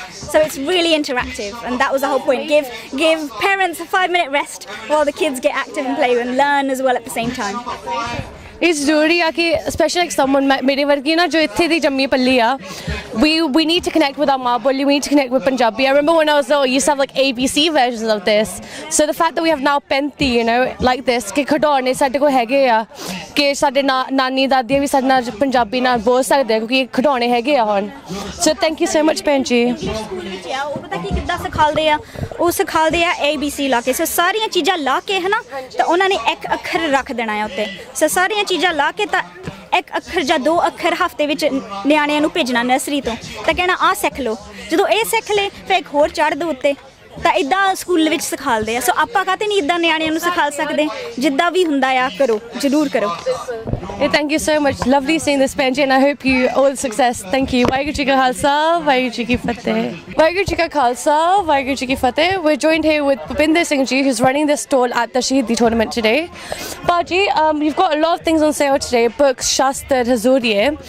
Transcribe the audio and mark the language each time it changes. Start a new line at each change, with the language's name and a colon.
English: So it's really interactive, and that was the whole point. Give parents a 5-minute rest while the kids get active and play and learn as well at the same time. It's
Punjabi: ਜ਼ਰੂਰੀ ਆ ਕਿ
English: especially like someone
Punjabi: ਮੇਰੇ ਵਰਗੀ ਨਾ ਜੋ ਇੱਥੇ ਦੀ ਜੰਮੀ ਪੱਲੀ ਆ
English: we need to connect with our
Punjabi: ਮਾਂ ਬੋਲੀ,
English: we need to connect with Punjabi. I remember when I was little, you used to have like ABC versions of this. So the fact that we have now 35, you know, like this,
Punjabi: ਕਿ ਖਿਡੌਣੇ ਸਾਡੇ ਕੋਲ ਹੈਗੇ ਆ ਕਿ ਸਾਡੇ ਨਾਨੀ ਦਾਦੀਆਂ ਵੀ ਸਾਡੇ ਨਾਲ ਪੰਜਾਬੀ ਨਾਲ ਬੋਲ ਸਕਦੇ ਆ ਕਿਉਂਕਿ ਖਿਡੌਣੇ ਹੈਗੇ ਆ ਹੁਣ.
English: So thank you so much ਭੈਣ ਜੀ.
Punjabi: ਉਹ ਪਤਾ ਕੀ ਕਿੱਦਾਂ ਸਿਖਾਉਂਦੇ ਆ, ਉਹ ਸਿਖਾਉਂਦੇ ਆ ABC ਲਾ ਕੇ. ਸੋ ਸਾਰੀਆਂ ਚੀਜ਼ਾਂ ਲਾ ਕੇ ਹੈ ਨਾ, ਤਾਂ ਉਹਨਾਂ ਨੇ ਇੱਕ ਅੱਖਰ ਰੱਖ ਦੇਣਾ ਹੈ ਉੱਤੇ. ਸੋ ਸਾਰੀਆਂ ਚੀਜ਼ਾਂ ਲਾ ਕੇ ਤਾਂ ਇੱਕ ਅੱਖਰ ਜਾਂ 2 ਅੱਖਰ ਹਫਤੇ ਵਿੱਚ ਨਿਆਣਿਆਂ ਨੂੰ ਭੇਜਣਾ ਨਰਸਰੀ ਤੋਂ, ਤਾਂ ਕਹਿਣਾ ਆਹ ਸਿੱਖ ਲਓ. ਜਦੋਂ ਇਹ ਸਿੱਖ ਲਏ ਫਿਰ ਇੱਕ ਹੋਰ ਚੜ੍ਹ ਦਿਓ ਉੱਤੇ, ਤਾਂ ਇੱਦਾਂ ਸਕੂਲ ਵਿੱਚ ਸਿਖਾਉਂਦੇ ਆ. ਸੋ ਆਪਾਂ ਕਾਹਤੇ ਨਹੀਂ ਇੱਦਾਂ ਨਿਆਣਿਆਂ ਨੂੰ ਸਿਖਾ ਸਕਦੇ, ਜਿੱਦਾਂ ਵੀ ਹੁੰਦਾ ਆ ਕਰੋ, ਜ਼ਰੂਰ ਕਰੋ.
English: Thank you so much. Lovely seeing this, Benji, and I hope you all the success. Thank you. Waheguru Ji Ka Khalsa, Waheguru Ji Ki Fateh. Waheguru Ji Ka Khalsa, Waheguru Ji Ki Fateh. We're joined here with Bhupinder Singh Ji, who's running this stall at the Shaheedi tournament today. Baji, you've got a lot of things on sale today, books, Shastar, Hazuriye.